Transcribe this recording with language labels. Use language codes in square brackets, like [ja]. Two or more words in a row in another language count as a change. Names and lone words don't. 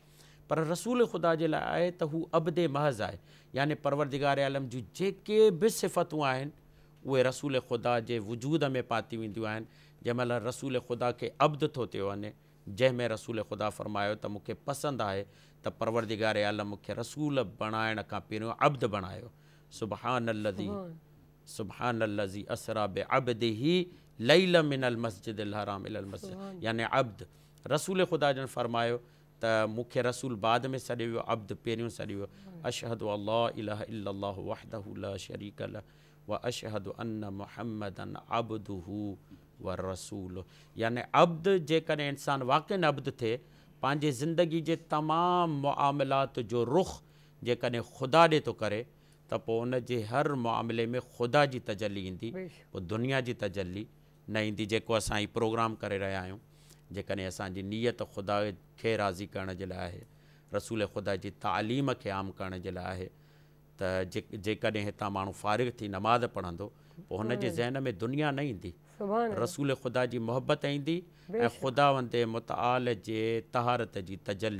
[sd] पर रसूल ख़ुदा जे लाइ आहे त हू अब्दे महज़ आहे, यानी परवरदिगार आलम जूं जेके बि सिफ़तूं आहिनि उहे रसूल ख़ुदा जे वजूद में पाती वेंदियूं आहिनि। जंहिंमहिल रसूल ख़ुदा खे अब्द थो थियो वञे, जंहिंमें रसूल ख़ुदा फ़रमायो त मूंखे पसंदि आहे त परवरदिगार आलम मूंखे रसूल बणाइण खां पहिरियों अब्द बणायो। [ar] سبحان الذي أسرى بعبده ليلا من المسجد الحرام إلى المسجد, यानी अब्द। [sd] रसूल ख़ुदा जन फ़रमायो त मूंखे रसूल बाद में सॾे वियो, अब्द पहिरियों सॾे वियो। [ar] أشهد أن لا إله إلا الله وحده لا شريك له وأشهد أن محمدا عبده ورسول, [sd] यानी अब्द जेकॾहिं इंसानु वाक़ई अब्द थिए, पंहिंजे ज़िंदगी जे तमामु मुआमलात जो रुख़ जेकॾहिं ख़ुदा ॾे थो करे त पोइ उन जे हर मुआमले में ख़ुदा जी तजल्ली ईंदी, पोइ दुनिया जी तजल्ली न ईंदी। जेको असां हीउ प्रोग्राम करे रहिया आहियूं, जेकॾहिं असांजी नीयत ख़ुदा खे राज़ी करण जे लाइ आहे, रसूल ख़ुदा जी तालीम खे आम करण जे लाइ आहे, त जेकॾहिं हितां माण्हू फ़ारिग़ थी नमाज़ पढ़ंदो पोइ हुन जे ज़हन में दुनिया न ईंदी, रसूल ख़ुदा जी मोहबत ईंदी ऐं ख़ुदावंद मुतआल जे तहारत जी तजल्ली